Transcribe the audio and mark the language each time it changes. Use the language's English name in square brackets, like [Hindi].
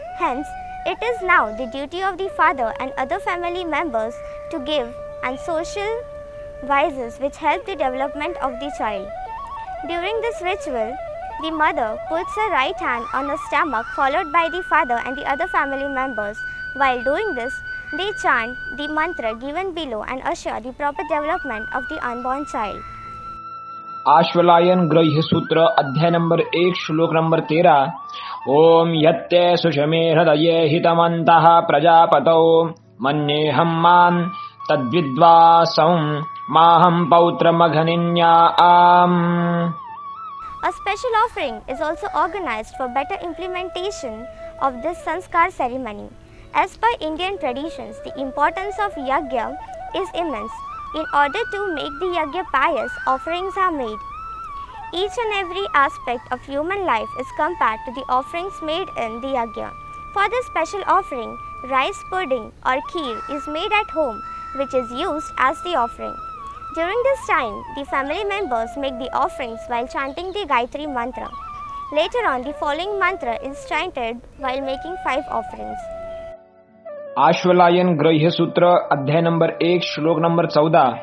[English] Hence, it is now the duty of the father and other family members to give and social vices which help the development of the child. During this ritual, the mother puts her right hand on her stomach followed by the father and the other family members. While doing this, they chant the mantra given below and assure the proper development of the unborn child. [Hindi] Ashvalayana ग्रह्य सूत्र अध्याय number 1 श्लोक number 13। [Sanskrit] ओम यत्ते सुषमे हृदये हितमन्तः प्रजापतौ मन्येऽहं मां तद्विद्वासं माहं पौत्रमघनिन्याम्। [English] A special offering is also organized for better implementation of this sanskar ceremony. As per Indian traditions, the importance of yajna is immense. In order to make the yajna pious, offerings are made. Each and every aspect of human life is compared to the offerings made in the yajna. For this special offering, rice pudding or kheer is made at home, which is used as the offering. During this time, the family members make the offerings while chanting the Gayatri mantra. Later on, the following mantra is chanted while making 5 offerings. [Hindi] Ashvalayana ग्रह्य सूत्र अध्याय number 1 श्लोक number 14।